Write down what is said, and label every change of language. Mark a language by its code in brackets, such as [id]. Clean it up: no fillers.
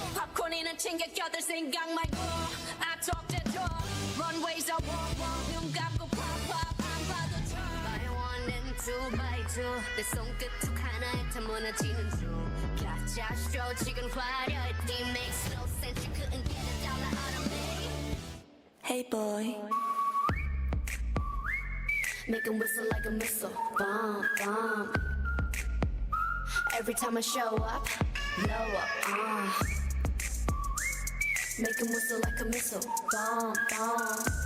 [ko] popcorn이는 챙겨 껴들 생각 말고. [en] I talk the talk, runways I walk. [ko] 눈 감고 pop 안 봐도 쳐. [en] By one and two by two, [ko] 내 손끝 툭 하나에 다 무너지는 중. 가짜 show 지금 화려해. [en] It makes no sense, you couldn't get a dollar out of me. Hey boy, make him whistle like a missile, bomb, bomb. Every time I show up, blow up, make him whistle like a missile, bomb, bomb.